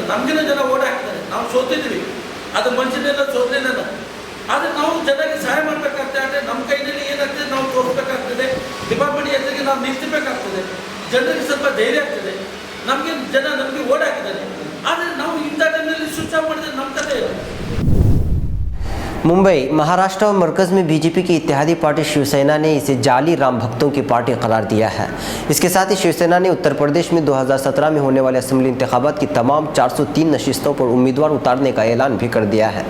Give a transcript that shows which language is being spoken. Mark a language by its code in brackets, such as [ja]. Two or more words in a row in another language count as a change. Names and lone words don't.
[kn] ನಮಗಿನ ಜನ ಓಟ್ ಹಾಕ್ತಾರೆ, ನಾವು ಸೋತಿದ್ವಿ, ಅದು ಮನುಷ್ಯನೆಲ್ಲ ಸೋತಲೇನಲ್ಲ. ಆದರೆ ನಾವು ಜನರಿಗೆ ಸಹಾಯ ಮಾಡಬೇಕಾಗ್ತದೆ. ಅಂದರೆ ನಮ್ಮ ಕೈಯಲ್ಲಿ ಏನಾಗ್ತದೆ ನಾವು ತೋರಿಸ್ಬೇಕಾಗ್ತದೆ, ಡಿಪಾರ್ಟ್ಮೆಂಟ್ ಎದುರಿಗೆ ನಾವು ನಿಲ್ಸಬೇಕಾಗ್ತದೆ, ಜನರಿಗೆ ಸ್ವಲ್ಪ ಧೈರ್ಯ ಆಗ್ತದೆ. ನಮಗೆ ಜನ ನಮಗೆ ಓಟ್ ಹಾಕಿದ್ದಾರೆ. ಆದರೆ ನಾವು [ur] ممبئی، مہاراشٹر اور مرکز میں بی جے پی کی اتحادی پارٹی شیو سینا نے اسے جعلی رام بھکتوں کی پارٹی قرار دیا ہے. اس کے ساتھ ہی شیو سینا نے اتر پردیش میں 2017 میں ہونے والے اسمبلی انتخابات کی تمام 403 نشستوں پر امیدوار اتارنے کا اعلان بھی کر دیا ہے.